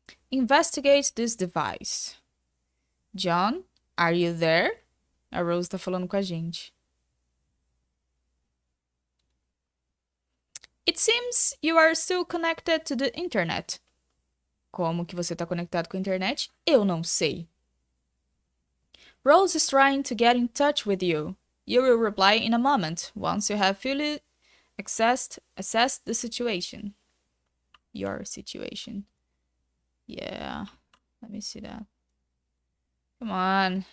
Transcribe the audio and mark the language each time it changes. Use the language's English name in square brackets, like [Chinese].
[English] Investigate this device. John, are you there? [Portuguese] A Rose tá falando com a gente. [English] It seems you are still connected to the internet. [Portuguese] Como que você tá conectado com a internet? Eu não sei. [English] Rose is trying to get in touch with you. You will reply in a moment, once you have fully assessed the situation. Your situation. Yeah, let me see that. Come on.